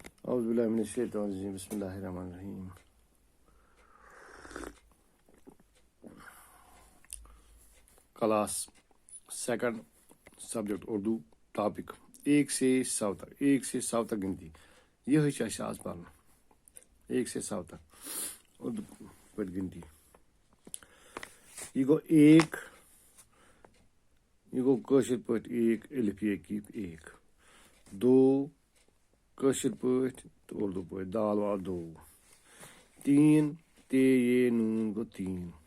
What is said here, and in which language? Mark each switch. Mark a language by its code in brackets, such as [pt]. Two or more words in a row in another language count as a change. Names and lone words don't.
[ar] اعوذ باللہ من الشیطان الرجیم بسم اللہ الرحمن الرحیم. [en] class second subject Urdu topic [ur] 1 سے 100 تک 1 سے 100 تک گنتی [ks] یہ چھِ اَسہِ آز پَرُن [ur] 1 سے 100 تک [ks] اردو پٲٹھۍ گنتی. یہ گوٚو 1 یہ گوٚو کٲشِر پٲٹھۍ 1 الف یہ کی 1 2 کٲشِر پٲٹھۍ تہٕ اردو پٲٹھۍ دال وال 2 3 تے یہ نوٗن گوٚو 3